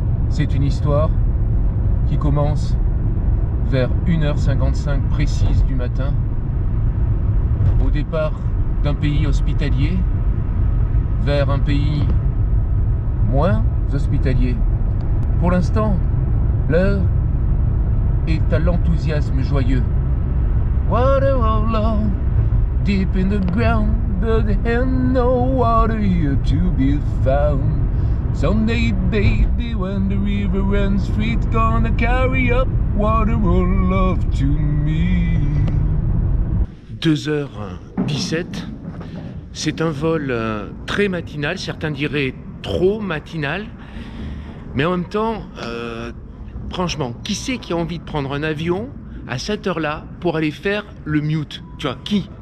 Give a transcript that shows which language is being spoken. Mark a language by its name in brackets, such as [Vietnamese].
[French] C'est une histoire qui commence vers 1h55 précise du matin, au départ d'un pays hospitalier vers un pays moins hospitalier. Pour l'instant, l'heure est à l'enthousiasme joyeux. [English] Water all along, deep in the ground, but there ain't no water here to be found. Someday, baby, when the river runs free, it's gonna carry up water all love to me. [French] 2h17, c'est un vol très matinal, certains diraient trop matinal, mais en même temps, franchement, qui c'est qui a envie de prendre un avion à cette heure-là pour aller faire le mute? Tu vois, qui?